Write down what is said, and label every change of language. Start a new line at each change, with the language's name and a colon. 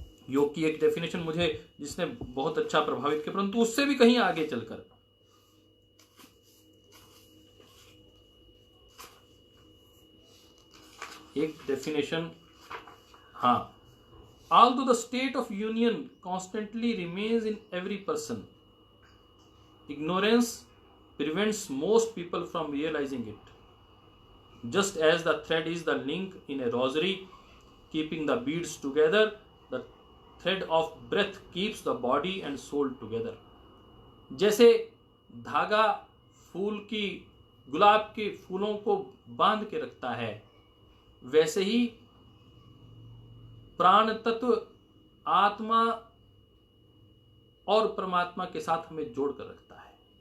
Hindi: योग की एक डेफिनेशन मुझे जिसने बहुत अच्छा प्रभावित किया, परंतु उससे भी कहीं आगे चलकर एक डेफिनेशन, हाँ,
English: although the state of union constantly remains in every person, ignorance prevents most people from realizing it. Just as the thread is the link in a rosary keeping the beads together, the thread of breath keeps the body and soul together.
Hindi: जैसे धागा फूल की, गुलाब के फूलों को बांध के रखता है, वैसे ही प्राण तत्व आत्मा और परमात्मा के साथ हमें जोड़ कर रखता है।